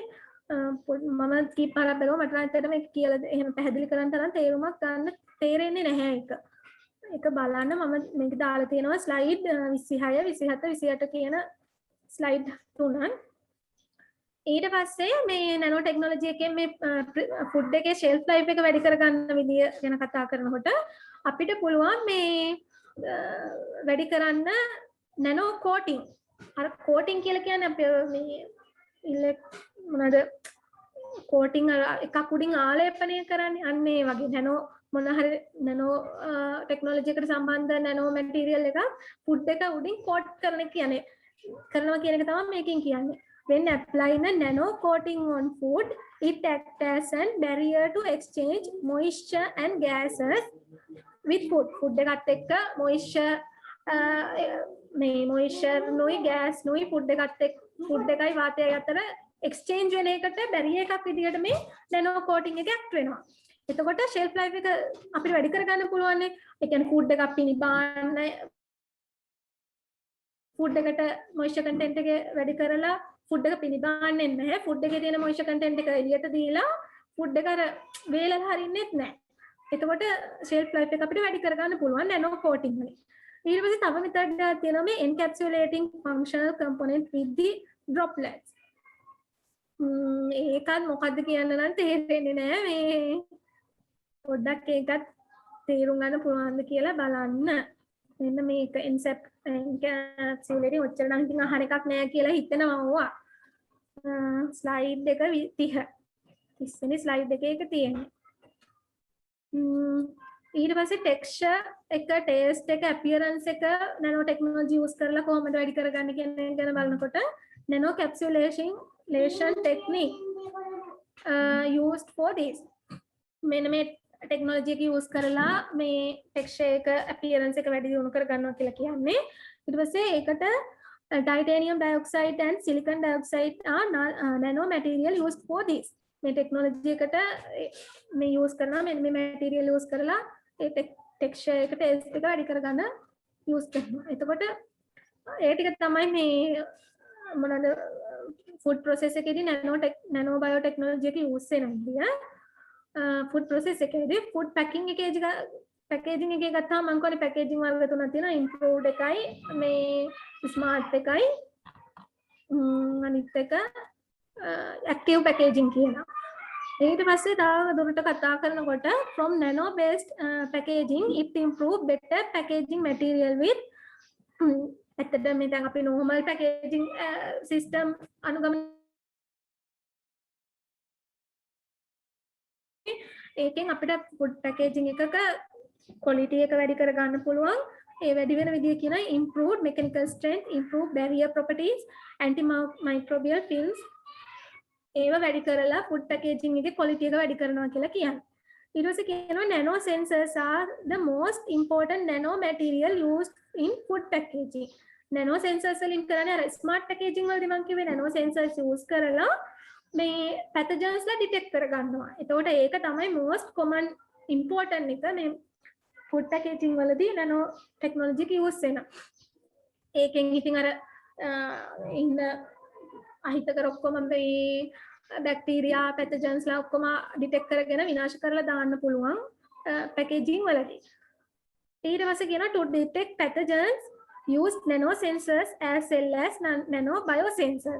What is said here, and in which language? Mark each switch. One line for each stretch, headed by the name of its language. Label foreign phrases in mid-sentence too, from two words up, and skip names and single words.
Sinhala: මම කීප පාරක් බැලුවා මට නම් ඇත්තටම මේක කියලා එහෙම පැහැදිලි කරන්න තරම් තේරුමක් ගන්න තේරෙන්නේ නැහැ ඒක. ඒක බලන්න මම මේක දාලා තියෙනවා slide 26 27 28 කියන slide තුනක්. ඊට පස්සේ මේ nanotechnology එකෙන් මේ food එකේ
English: shelf life
Sinhala: එක වැඩි කරගන්න විදිය ගැන කතා කරනකොට අපිට පුළුවන් මේ වැඩි කරන්න
English: nano coating.
Sinhala: අර coating කියලා කියන්නේ අපි මේ මොනවාද coating එකක් උඩින් ආලේපනය කරන්නේ අන්න ඒ වගේ nano මොන හරි
English: nano technology
Sinhala: එකට සම්බන්ධ
English: nano material
Sinhala: එකක් food එක උඩින් coat කරනවා කියන එක තමයි මේකෙන් කියන්නේ.
English: When applying a nano coating on food, it acts as a barrier to exchange moisture and gases with food.
Sinhala: Food එකත් එක්ක
English: moisture moisture
Sinhala: නොයි gas නොයි food එකයි වාතයයි අතර exchange වෙන එකට barrier එකක් විදිහට මේ
English: nano coating
Sinhala: එක act වෙනවා. එතකොට
English: shelf life
Sinhala: එක අපිට වැඩි කරගන්න පුළුවන් නේ. ඒ කියන්නේ food එකක් පිනිබාන්න food එකට
English: moisture content
Sinhala: එක වැඩි කරලා food එක පිනිබාන්නේ නැහැ. food එකේ තියෙන
English: moisture content
Sinhala: එක එළියට දීලා food එක අර වේලලා හරින්නෙත් නැහැ. එතකොට
English: shelf life
Sinhala: එක අපිට වැඩි කරගන්න පුළුවන්
English: nano coating
Sinhala: වලින්. ඊට පස්සේ තව method එකක් තියෙනවා මේ
English: encapsulating functional component with the droplets.
Sinhala: ඒකත් මොකද්ද කියන්න නම් තේරෙන්නේ නැහැ. මේ පොඩ්ඩක් ඒකත් තේරුම් ගන්න පුළුවන්ද කියලා බලන්න. මෙන්න මේක encapsulating ඔච්චර නම් ඉතින් අහන එකක් නෑ කියලා හිතනවා ඕවා. slide එක 30 වෙනි slide එකේ ඒක තියෙන්නේ. ඊට පස්සේ texture එක, taste එක, appearance එක
English: nano technology use
Sinhala: කරලා කොහොමද වැඩි කරගන්නේ කියන එක ගැන බලනකොට
English: nano capsulation technique used for this.
Sinhala: මෙන්න මේ technology එක use කරලා මේ texture එක, appearance එක වැඩි දියුණු කරගන්නවා කියලා කියන්නේ. ඊට පස්සේ ඒකට
English: titanium dioxide and silicon dioxide are nano material used for this.
Sinhala: මේ technology එකට මේ use කරනවා මේ material use කරලා ඒ texture එක, taste එක වැඩි කරගන්න use කරනවා. එතකොට ඒ ටික තමයි මේ මොනවාද
English: food process
Sinhala: එකේදී
English: nano biotechnology
Sinhala: එක use වෙන විදිය.
English: food process
Sinhala: එකේදී
English: food packaging
Sinhala: එකේ ගත්තාම මම කියන්නේ packaging වර්ග තුනක් තියෙනවා. improved එකයි, මේ smart එකයි, අනිත් එක
English: active packaging
Sinhala: කියනවා. ඊට පස්සේ තව දුරට කතා කරනකොට
English: from nano based packaging it improve better packaging material with
Sinhala: ඇත්තටම මේ දැන් අපි
English: normal packaging system
Sinhala: අනුගමනය ඒකෙන් අපිට
English: food packaging
Sinhala: එකක quality එක වැඩි කර ගන්න පුළුවන්. ඒ වැඩි වෙන විදිය කියනවා
English: improved mechanical strength, improved barrier properties, antimicrobial films.
Sinhala: ඒව වැඩි කරලා
English: food packaging
Sinhala: එකේ quality එක වැඩි කරනවා කියලා කියන්නේ. ඊට පස්සේ කියනවා
English: nano sensors are the most important nano material used in food packaging. nano sensors
Sinhala: වලින් කරන්නේ අර
English: smart packaging
Sinhala: වලදී මම කිව්වේ
English: nano sensors use
Sinhala: කරලා මේ pathogens ලා detect කරගන්නවා. එතකොට ඒක තමයි
English: most common important
Sinhala: එක මේ
English: food packaging
Sinhala: වලදී
English: nano technology
Sinhala: එක use වෙනවා. ඒකෙන් ඉතින් අර ඉන්න අහිතකර ඔක්කොම මේ
English: bacteria pathogens
Sinhala: ලා ඔක්කොම ඩිටෙක්ට් කරගෙන විනාශ කරලා දාන්න පුළුවන් පැකේජින් වලදී. ඊට පස්සේ කියනවා
English: to detect pathogens use nano sensors as well as nano biosensors.